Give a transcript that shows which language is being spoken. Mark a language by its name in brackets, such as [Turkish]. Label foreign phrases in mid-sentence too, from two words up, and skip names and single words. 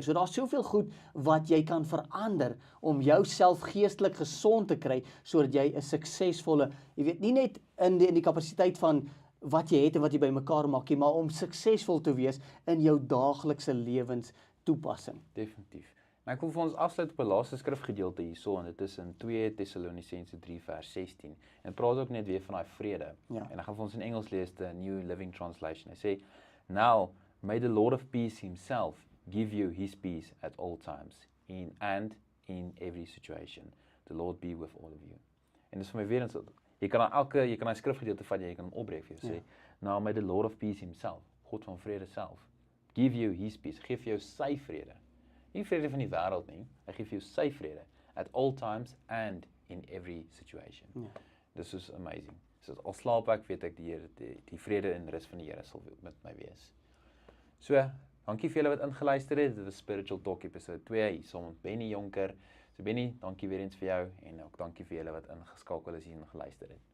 [Afrikaans] So daar's soveel goed wat jy kan verander om jouself geestelik gesond te kry sodat jy 'n suksesvolle, jy weet, nie net in die kapasiteit van wat jy het en wat jy bymekaar maak nie, maar om suksesvol te wees in jou daaglikse lewenstoepassing. Definitief. Maar ek wil vir ons afsluit op 'n laaste skrifgedeelte hierso en dit is in 2 Tessalonisense 3 vers 16. En praat ook net weer van daai vrede. Ja. En ek gaan vir ons in Engels lees the New Living Translation. Hy sê, [English] "Now may the Lord of peace himself give you his peace at all times and in every situation. The Lord be with all of you." [Afrikaans] En dis vir my weer eens jy kan daai skrifgedeelte vat jy kan hom opbreek vir jou sê, [English] "Now may the Lord of peace himself, [Afrikaans] God van vrede self, [English] give you his peace." [Afrikaans] Gee vir jou sy vrede. Nie vrede van die wêreld nie, hy gee vir jou sy vrede [English] at all times and in every situation. [Afrikaans] Ja. [English] This is amazing. [Afrikaans] So al slaap ek, weet ek die Here, die vrede en rus van die Here sal met my wees. So, dankie vir julle wat ingeluister het. Dit was Spiritual Talk episode 2 hier saam met Benny Jonker. So Benny, dankie weer eens vir jou en ook dankie vir julle wat ingeskakel is hier en geluister het.